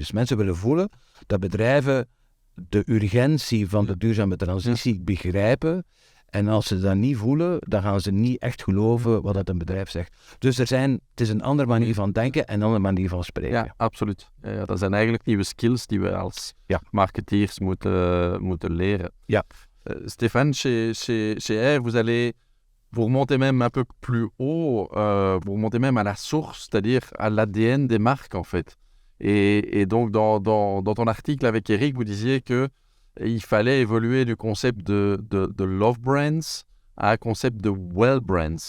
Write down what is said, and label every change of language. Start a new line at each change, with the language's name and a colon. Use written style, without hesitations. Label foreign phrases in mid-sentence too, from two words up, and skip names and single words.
Dutch: Dus mensen willen voelen dat bedrijven de urgentie van de duurzame transitie begrijpen. En als ze dat niet voelen, dan gaan ze niet echt geloven wat dat een bedrijf zegt. Dus het is een andere manier van denken en een andere manier van spreken. Ja, absoluut. Ja, dat zijn eigenlijk nieuwe skills die we als marketeers moeten leren. Ja.
French: Stéphane, chez R, vous remontez même un peu plus haut, vous remontez même à la source, c'est-à-dire à l'ADN des marques en fait. Et donc dans ton article avec Eric, vous disiez que il fallait évoluer du concept de
English: love brands
French: à un concept de
English: well brands.